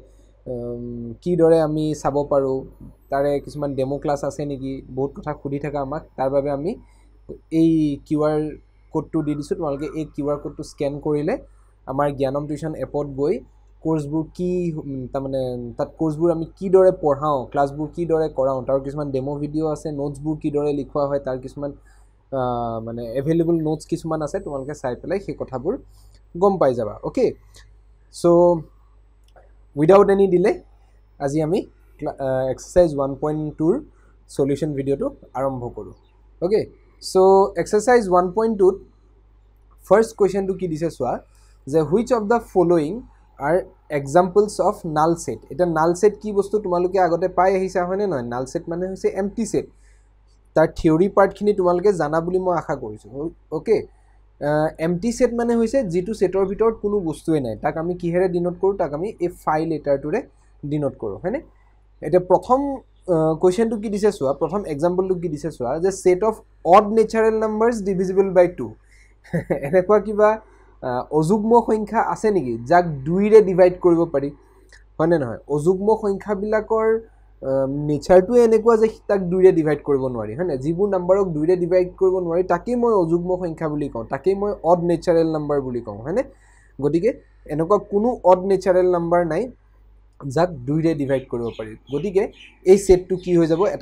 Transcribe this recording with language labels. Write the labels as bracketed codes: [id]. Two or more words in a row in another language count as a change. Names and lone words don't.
[as] কি দৰে আমি চাব পাৰো তাৰে কিছুমান [en] demo class [as] আছে নেকি বহুত কথা খুদি থাকা আমাক তাৰ বাবে আমি এই [en] QR codeটো [as] দি দিছো তোমালোকে এই [en] QR codeটো [as] স্ক্যান কৰিলে আমাৰ জ্ঞানম টিউচন এপত গৈ কোৰ্সবোৰ কি তাৰমানে তাত কোৰ্সবোৰ আমি কি দৰে পঢ়াও ক্লাছবোৰ কি দৰে কৰাও তাৰ কিছুমান [en] demo video [as] আছে নোটছবোৰ কি দৰে লিখোৱা হয় তাৰ কিছুমান মানে [en] available notes [as] কিছুমান আছে তোমালোকে চাই পেলাই সেই কথাবোৰ গম পাই যাবা [en] okay so without any delay [as] আজি আমি [en] exercise 1.2 ৰ solution videoটো [as] আৰম্ভ কৰো [en] okay so exercise 1.2 ত first [as] কোৱেশ্চনটো কি দিছে চোৱা যে [en] which of the following are examples of null set [as] এটা [en] null set [as] কি বস্তু তোমালোকে আগতে পাই আহিছা হয়নে নহয় [en] null set [as] মানে হৈছে [en] empty set [as] তাৰ [en] theory part [as] খিনি তোমালোকে জানা বুলি মই আশা কৰিছো [en] okay empty set [as] মানে হৈছে যেটো সেটৰ ভিতৰত কোনো বস্তুৱে নাই তাক আমি কিহেৰে ডিনোট কৰো তাক আমি এই ফাইল লেটাৰটোৰে ডিনোট কৰো হয়নে এটা প্ৰথম কোৱেশ্চনটো কি দিছে চোৱা প্ৰথম এক্সাম্পলটো কি দিছে চোৱা যে [en] set of odd natural numbers divisible by 2 [as] এনেকুৱা কিবা অযুগ্ম সংখ্যা আছে নেকি যাক 2 ৰে ডিভাইড কৰিব পাৰি হয়নে নহয় অযুগ্ম সংখ্যা বিলাকৰ নেচাৰটো এনেকুৱা যে তাক 2 ৰে ডিভাইড কৰিব নোৱাৰি হয়নে যিবোৰ নম্বৰক 2 ৰে ডিভাইড কৰিব নোৱাৰি তাকে মই অযুগ্ম সংখ্যা বুলি কওঁ তাকে মই [en] odd natural number [as] বুলি কওঁ হয়নে গতিকে এনেকুৱা কোনো [en] odd natural number [as] নাই যাক 2 ৰে ডিভাইড কৰিব পাৰি গতিকে এই সেটটো কি হৈ যাব এটা